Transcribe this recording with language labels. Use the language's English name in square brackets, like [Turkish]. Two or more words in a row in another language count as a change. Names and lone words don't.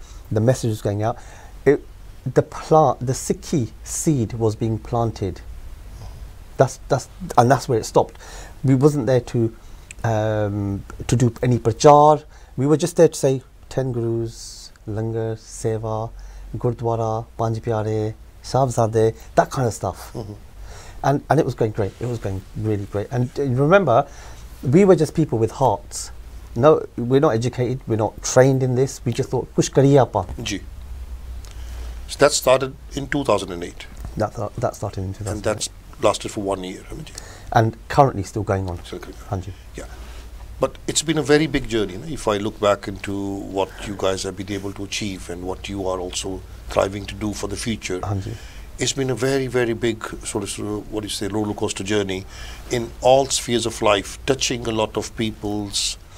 [English] The message was going out. The Sikhi seed was being planted. That's where it stopped. We wasn't there to do any prachar. We were just there to say 10 gurus, langar, seva, gurdwara, panj pyare, sahibzade, that kind of stuff. And it was going great. It was going really great. And remember, we were just people with hearts. No, we're not educated, we're not trained in this. We just thought, [Punjabi] ਕੁਝ ਕਰੀਏ ਆਪਾਂ. [English] Ji. So that started in 2008. That started in 2008. And that's lasted for 1 year, haven't you? And currently still going on. Still going on. Hanji. Yeah. But it's been a very big journey. If I look back into what you guys have been able to achieve and what you are also thriving to do for the future, it's been a very, very big sort of roller coaster journey in all spheres of life, touching a lot of people's